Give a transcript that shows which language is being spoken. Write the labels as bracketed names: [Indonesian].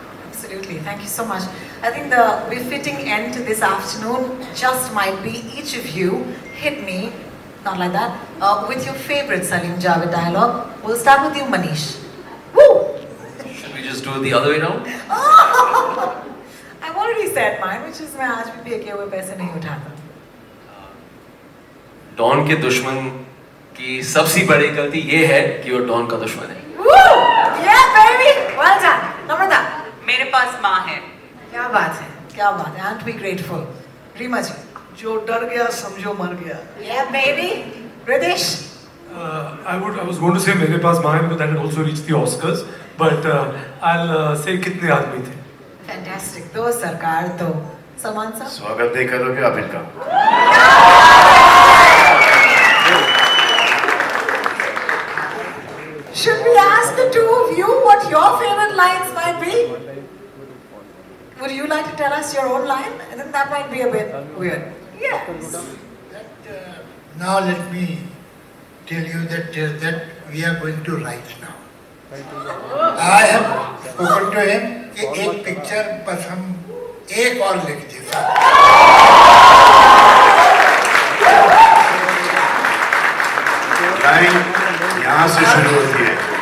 [English] Absolutely, thank you so much. I think the befitting end to this afternoon just might be each of you hit me, not like that, with your favorite Salim Javed dialogue. We'll start with you, Manish. Woo! Should we just do it the other way now? I've already said mine, which is [Hindi] मैं आज भी फेंके हुए पैसे नहीं उठाता. Don के दुश्मन की सबसे बड़ी गलती ये है कि वो डॉन का दुश्मन है. [English] Woo! Yeah, baby! Well done. Namrata. [Hindi] मेरे पास माँ है. क्या बात है, क्या बात है. [English] Aren't we grateful? [Hindi] Rima ji. जो डर गया समझो मर गया. [English] Yeah, baby. Ritesh. I was going to say [Hindi] मेरे पास माँ है, [English] but that had also reached the Oscars. But I'll say [Hindi] कितने आदमी थे. [English] Fantastic. [Hindi] तो सरकार तो सलमान साहब. स्वागत नहीं करोगे आप इनका? [English] Should we ask the two of you what your favorite lines might be? Would you like to tell us your own line? I think that might be a bit weird. Yes. Now let me tell you that we are going to write now. I have spoken to him [Hindi] कि एक picture बस हम एक और लिख दें. Time यहाँ से शुरू होती है.